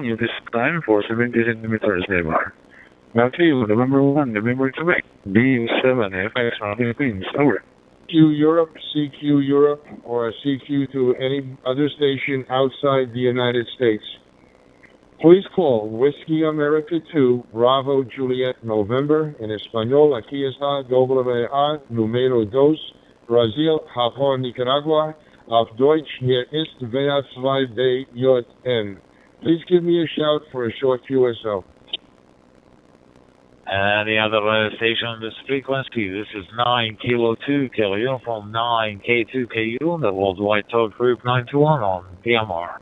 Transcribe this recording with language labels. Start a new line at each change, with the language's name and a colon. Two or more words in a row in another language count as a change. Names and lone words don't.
English: Use this time for 70 centimeters AMR. Back to you, November 1, November Quebec, D7 FX from Philippines, over. CQ Europe, or CQ to any other station outside the United States. Please call Whiskey America 2, Bravo Juliet November.
Spanish: En español, aquí está WA número 2, Brasil, Japón, Nicaragua.
German: Auf Deutsch, hier ist WA2BJN.
English: Please give me a shout for a short QSO. And the other station on this frequency, this is 9 Kilo 2 Kilo uniform 9 K2KU, the Worldwide Toad Group 921 on PMR.